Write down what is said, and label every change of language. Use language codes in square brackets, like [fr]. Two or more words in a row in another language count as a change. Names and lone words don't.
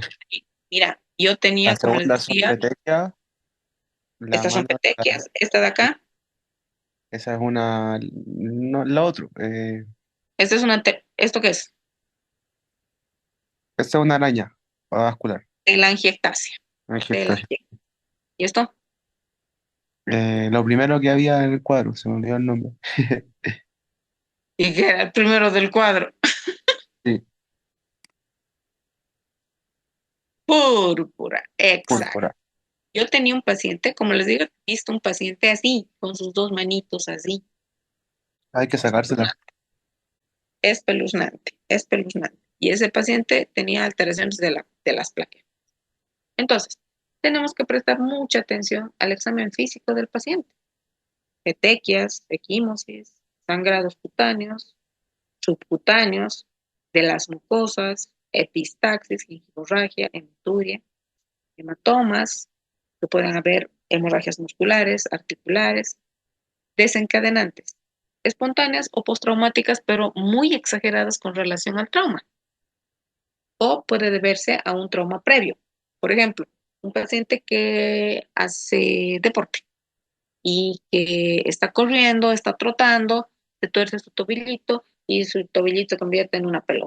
[es] Mira, yo La tenía, como les segunda son decía, petequias, la estas son mano, petequias. Esta de acá, esa es una, no, la otra. esta es ¿esto qué es? Esta es una araña vascular. Telangiectasia. Angiectasia. Telangiectasia. ¿Y esto? Lo primero que había en el cuadro, se me olvidó el nombre. Y que era el primero del cuadro. Sí, Púrpura. Exacto. púrpura. Yo tenía un paciente, como les digo, he visto un paciente así, con sus dos manitos así. Hay que sacársela. Espeluznante, espeluznante. Y ese paciente tenía alteraciones de las plaquetas. Entonces, tenemos que prestar mucha atención al examen físico del paciente. Petequias, equimosis, sangrados cutáneos, subcutáneos, de las mucosas, epistaxis, hemorragia, hematuria, hematomas, que pueden haber hemorragias musculares, articulares, desencadenantes, espontáneas o postraumáticas, pero muy exageradas con relación al trauma, o puede deberse a un trauma previo. Por ejemplo, un paciente que hace deporte y que está corriendo, está trotando, se tuerce su tobillito y su tobillito se convierte en una pelota.